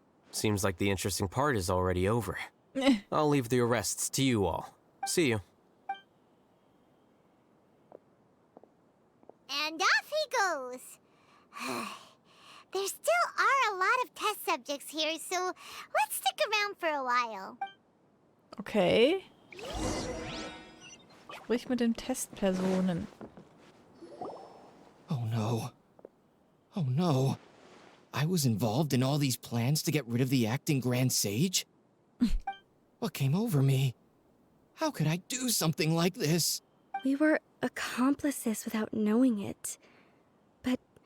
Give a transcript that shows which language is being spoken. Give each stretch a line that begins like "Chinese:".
English: Seems like the interesting part is already over. I'll leave the arrests to you all. See you. And off he goes. There still are a lot of test subjects here, so let's stick around for a while. Okay.
German: Sprich mit den Testpersonen.
English: Oh no. Oh no. I was involved in all these plans to get rid of the acting Grand Sage? What came over me? How could I do something like this? We were accomplices without knowing it. But